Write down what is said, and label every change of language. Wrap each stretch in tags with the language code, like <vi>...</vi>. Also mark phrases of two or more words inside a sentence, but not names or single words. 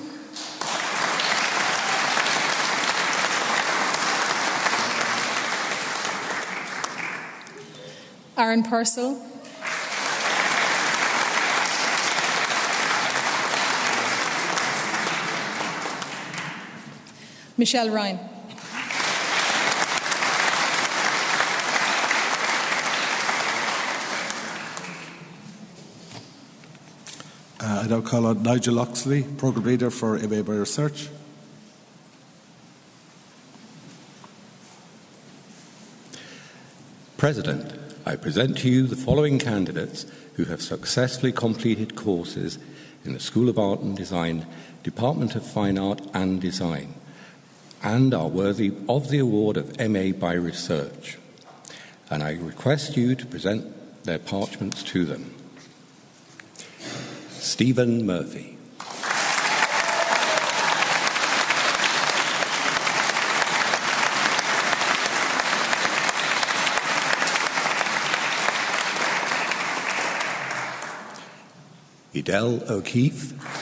<en>Aaron Purcell. Michelle Ryan. I now call on Nigel Oxley, Programme Leader for MA by Research. President, I present to you the following candidates who have successfully completed courses in the School of Art and Design, Department of Fine Art and Design, and are worthy of the award of MA by Research. And I request you to present their parchments to them. Stephen Murphy. Edel O'Keefe.</en>